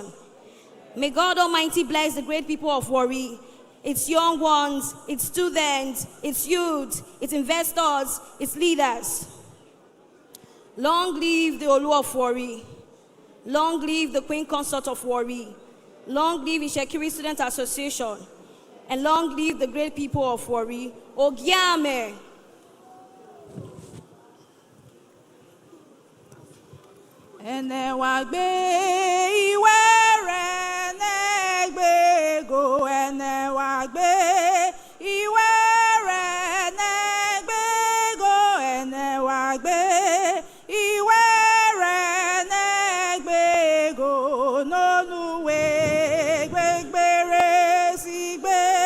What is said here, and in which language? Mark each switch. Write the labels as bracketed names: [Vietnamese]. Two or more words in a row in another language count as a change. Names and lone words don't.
[English] May God Almighty bless the great people of Warri, its young ones, its students, its youth, its investors, its leaders. Long live the Olu Of Warri. Long live the Queen Consort of Warri. Long live ITSEKIRI Student Association. And long live the great people of Warri. Ogiame. [Isekiri] Ene wagbe iwere negbe go ene wagbe iwere negbe go ene wagbe iwere negbe go noluwe gbegbere sigbe